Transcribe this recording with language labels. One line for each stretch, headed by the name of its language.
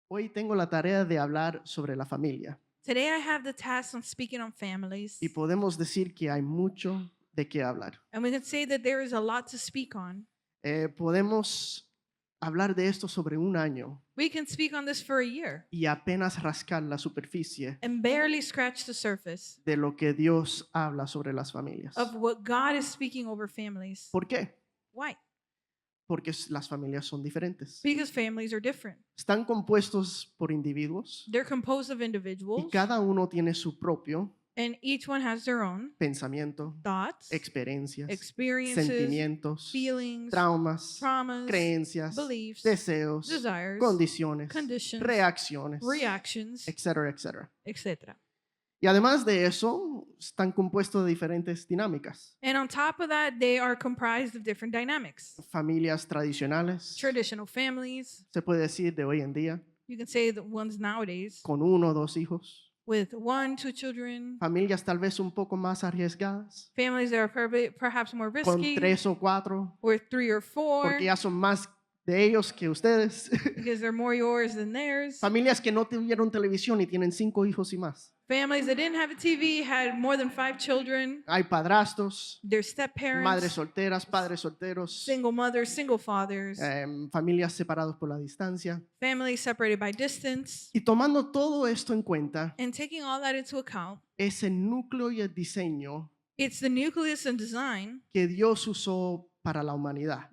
Spanish: Hoy tengo la tarea de hablar sobre la familia
English: Today I have the task on speaking on families.
Spanish: y podemos decir que hay mucho de qué hablar.
English: And we can say that there is a lot to speak on.
Spanish: Podemos hablar de esto sobre un año
English: We can speak on this for a year
Spanish: y apenas rascar la superficie
English: and barely scratch the surface
Spanish: de lo que Dios habla sobre las familias.
English: of what God is speaking over families.
Spanish: ¿Por qué?
English: Why?
Spanish: Porque las familias son diferentes.
English: Because families are different.
Spanish: Están compuestos por individuos
English: They're composed of
Spanish: y
English: individuals,
Spanish: cada uno tiene su propio
English: and each one has their own
Spanish: pensamiento,
English: thoughts,
Spanish: experiencias,
English: experiences,
Spanish: sentimientos,
English: feelings,
Spanish: traumas,
English: traumas,
Spanish: creencias,
English: beliefs,
Spanish: deseos,
English: desires,
Spanish: condiciones,
English: conditions,
Spanish: reacciones,
English: reactions,
Spanish: etcétera, etcétera.
English: etc.
Spanish: Y además de eso, están compuestos de diferentes dinámicas.
English: And on top of that, they are comprised of different dynamics.
Spanish: Familias tradicionales,
English: Traditional families,
Spanish: se puede decir de hoy en día,
English: you can say the ones nowadays,
Spanish: con 1 o 2 hijos.
English: with 1, 2 children,
Spanish: Familias tal vez un poco más arriesgadas,
English: families that are perhaps more
Spanish: con
English: risky,
Spanish: 3 o 4,
English: or 3 or 4,
Spanish: porque ya son más de ellos que ustedes.
English: because they're more yours than theirs.
Spanish: Familias que no tuvieron televisión y tienen 5 hijos y más.
English: Families that didn't have a TV had more than 5 children.
Spanish: Hay padrastros,
English: Their step
Spanish: madres solteras, padres solteros,
English: single mothers, single fathers,
Spanish: familias separadas por la distancia.
English: families separated by distance.
Spanish: Y tomando todo esto en cuenta,
English: And taking all that into account,
Spanish: es el núcleo y el diseño
English: it's the nucleus and design
Spanish: que Dios usó para la humanidad,